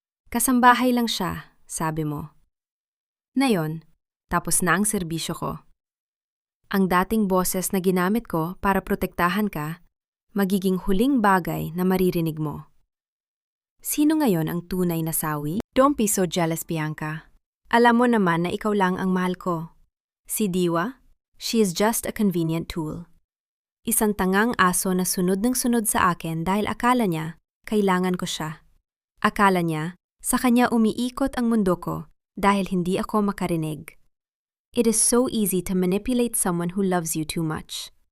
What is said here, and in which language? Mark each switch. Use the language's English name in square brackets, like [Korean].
[Filipino] Kasambahay lang siya, sabi mo. Ngayon, tapos na ang serbisyo ko. Ang dating boses na ginamit ko para protektahan ka, magiging huling bagay na maririnig mo. Sino ngayon ang tunay na sawi? [English] Don't be so jealous, [Filipino] Bianca. Alam mo naman na ikaw lang ang mahal ko. [English] Si Diwa, she is just a convenient tool. [Filipino] Isang tangang aso na sunod ng sunod sa akin dahil akala niya, kailangan ko siya. Akala niya, sa kanya umiikot ang mundo ko dahil hindi ako makarinig. [English] It is so easy to manipulate someone who loves you too much.